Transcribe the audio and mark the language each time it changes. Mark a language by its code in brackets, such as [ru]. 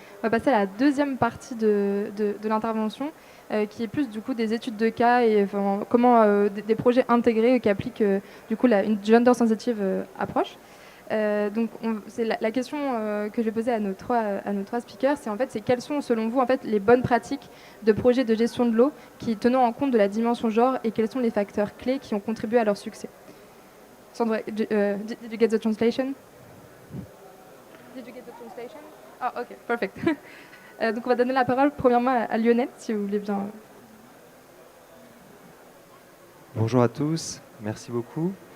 [fr] On va passer à la deuxième partie de l'intervention, qui est plus du coup des études de cas et comment des projets intégrés qui appliquent du coup une gender sensitive approche. Donc c'est la question que je vais poser à nos trois speakers, c'est quelles sont selon vous les bonnes pratiques de projets de gestion de l'eau qui tenant en compte de la dimension genre et quels sont les facteurs clés qui ont contribué à leur succès. [en] Sandra, did you get the translation? Did you get the translation? Ah, ok, perfect. [fr] Donc on va donner la parole premièrement à Lionel, si vous voulez bien. Bonjour à tous, merci beaucoup.